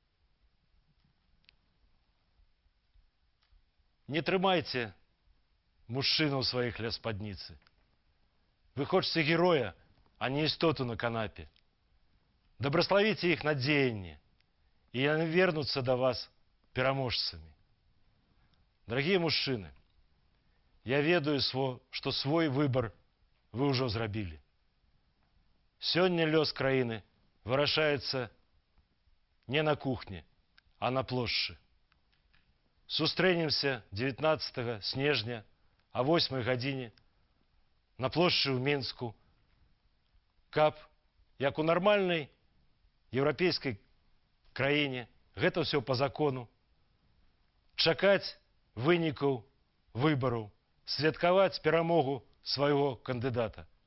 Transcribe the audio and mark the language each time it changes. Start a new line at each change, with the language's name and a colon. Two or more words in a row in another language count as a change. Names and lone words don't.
Belarusian: Не трымайце мужчыну ў сваіх ля спадніцы. Вы хочаце героя, а не істоту на канапе. Добраславіце іх на дзеянне, і яны вернуцца да вас пераможцамі.
Russian: Дорогие мужчины,
Belarusian: я ведаю, что свой выбор вы уже зрабілі. Сёння лёс краіны вырашаецца не на кухне, а на плошчы. Сустрэнемся 19 снежня а 8 гадзіне на плошчы ў Мінску, каб, як у нармальнай еўрапейскай краіне, гэта ўсё па закону, чакаць вынікаў выбараў, святкаваць перамогу свайго кандыдата.